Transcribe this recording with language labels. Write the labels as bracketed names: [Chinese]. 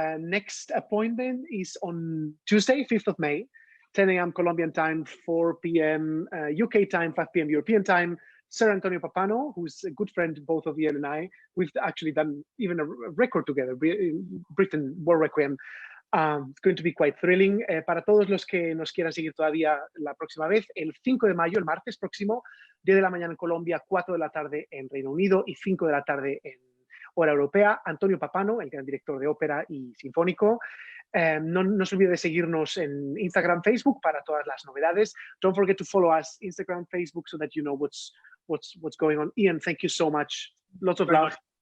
[English] Next appointment is on Tuesday, 5th of May, 10 a.m. Colombian time, 4 p.m. UK time, 5 p.m. European time. Sir Antonio Papano, who's a good friend, both of Ian and I, we've actually done even a record together, Britain War Requiem. It's going to be quite thrilling. [Spanish] Para todos los que nos quieran seguir todavía la próxima vez, el 5 de mayo, el martes próximo, 10 de la mañana en Colombia, 4 de la tarde en Reino Unido y 5 de la tarde en hora europea. Antonio Papano, el gran director de ópera y sinfónico. No se olvide de seguirnos en Instagram, Facebook para todas las novedades. [English] Don't forget to follow us Instagram, Facebook, so that you know what's going on. Ian, thank you so much. Lots of love.